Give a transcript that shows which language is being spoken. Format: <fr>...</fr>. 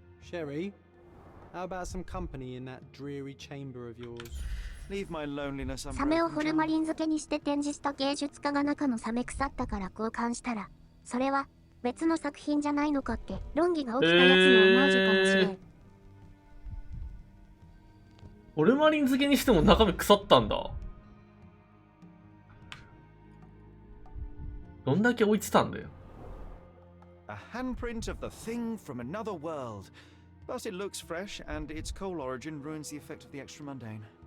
<en>Sherry, how about some company in that dreary chamber of yours? Leave my loneliness</en> <ja>サメを</ja> <en>unbroken.</en> <ja>ホルマリン漬けにして展示した芸術家が中のサメ腐ったから交換したら、それは別の作品じゃないのかって論議が起きたやつのオマージュかもしれん。オルマリン漬けにしても中身腐ったんだ。どんだけ置いてたんだよ。</ja> <en>A handprint of the thing from another world. Plus, it looks fresh, and its coal origin ruins the effect of the extra mundane.</en>